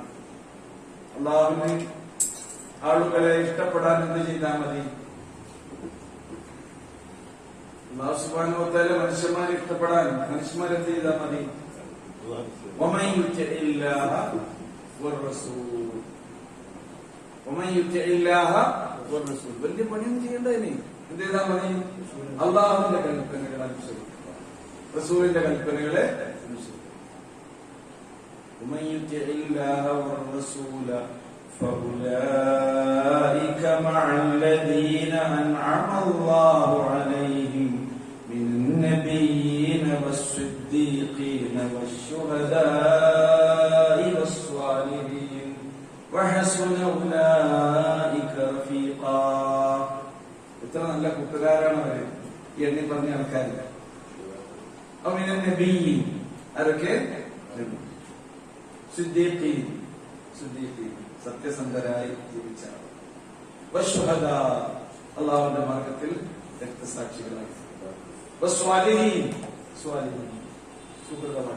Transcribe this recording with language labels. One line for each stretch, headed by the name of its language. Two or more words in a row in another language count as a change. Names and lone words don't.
Malayalam: അള്ളാഹുവിന് ആളുകളെ ഇഷ്ടപ്പെടാൻ എന്ത് ചെയ്താൽ മതി,
Arabic: الله سبحانه وتعالى
Malayalam: മനുഷ്യന്മാരെ ഇഷ്ടപ്പെടാൻ മനുഷ്യന്മാരെന്ത് ചെയ്താൽ മതി,
Arabic: ومن يطع الله والرسول, ومن يطع الله والرسول.
Malayalam: വലിയ പണിയൊന്നും ചെയ്യേണ്ടതിന് എന്ത് ചെയ്താൽ മതി, അള്ളാഹുവിന്റെ കൽപ്പനകളെ അനുസരിക്കുക, റസൂലിന്റെ കൽപ്പനകളെ അനുസരിക്കുക.
Arabic: ومن يطع الله والرسول فأولئك مع الذين أنعم الله عليهم من النبيين والصديقين والشهداء والصالحين وحسن أولئك رفيقا.
Malayalam: ഇത്ര നല്ല കൂട്ടുകാരാണ് അവര് എണ്ണി പറഞ്ഞ ആൾക്കാരില്ല.
Arabic: ومن النبيين ആരൊക്കെ?
Malayalam: സിദ്ദീഖീൻ, സത്യസന്ധരായി ജീവിച്ച വശുഹദാ, അല്ലാഹുവിന്റെ മാർഗ്ഗത്തിൽ രക്തസാക്ഷികളായി, വസ്വാലിഹീൻ, സുഹൃതമാണ്.